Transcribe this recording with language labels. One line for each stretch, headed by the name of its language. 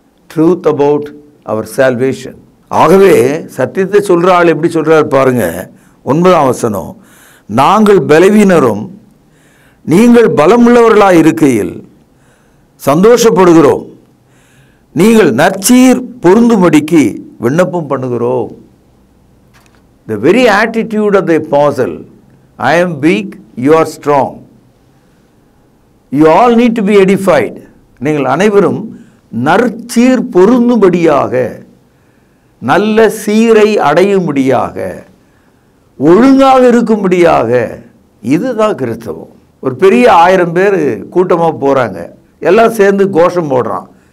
English: Truth about our salvation.
Tamil: ஆகவே சத்தியத்தை சொல்கிற ஆள் எப்படி சொல்கிறார் பாருங்க. 9ஆம் வசனம், நாங்கள் பலவீனரும் நீங்கள் பலமுள்ளவர்களாக இருக்கையில் சந்தோஷப்படுகிறோம், நீங்கள் நற்சீர் பொருந்தும்படிக்கு விண்ணப்பம் பண்ணுகிறோம்.
English: The very attitude of the apostle, I am weak, you are strong. You all need to be edified.
Tamil: நீங்கள் அனைவரும் நற்சீர் பொருந்தும்படியாக, நல்ல சீரை அடையும்படியாக, ஒழுங்காக இருக்கும்படியாக. இதுதான் கிறிஸ்தவம். ஒரு பெரிய 1000 பேர் கூட்டமாக போகிறாங்க, எல்லாம் சேர்ந்து கோஷம் போடுறான்.